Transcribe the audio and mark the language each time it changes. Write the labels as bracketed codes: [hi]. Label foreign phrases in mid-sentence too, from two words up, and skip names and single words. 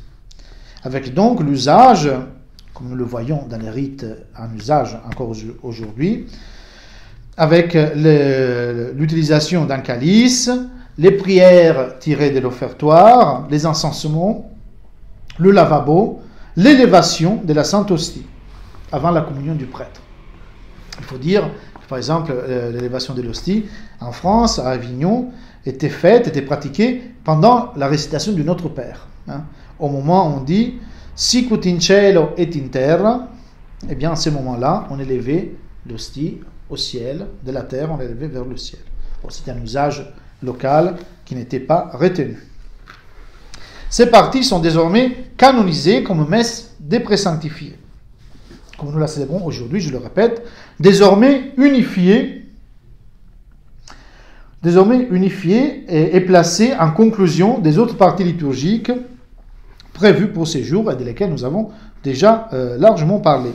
[fr] Avec donc l'usage, comme nous le voyons dans les rites en usage encore aujourd'hui, avec l'utilisation d'un calice, les prières tirées de l'offertoire, les encensements, le lavabo, l'élévation de la Sainte Hostie avant la communion du prêtre. Il faut dire, par exemple, l'élévation de l'hostie en France, à Avignon, était pratiquée pendant la récitation du Notre Père. Au moment où on dit [la] « Sicut in cielo et in terra », [fr] eh bien, à ce moment-là, on élevait l'hostie au ciel, de la terre, on l'élevait vers le ciel. Bon, c'était un usage local qui n'était pas retenu. Ces parties sont désormais canonisées comme messe des présanctifiés. Comme nous la célébrons aujourd'hui, je le répète, désormais unifiée et placée en conclusion des autres parties liturgiques prévues pour ces jours et de lesquelles nous avons déjà largement parlé.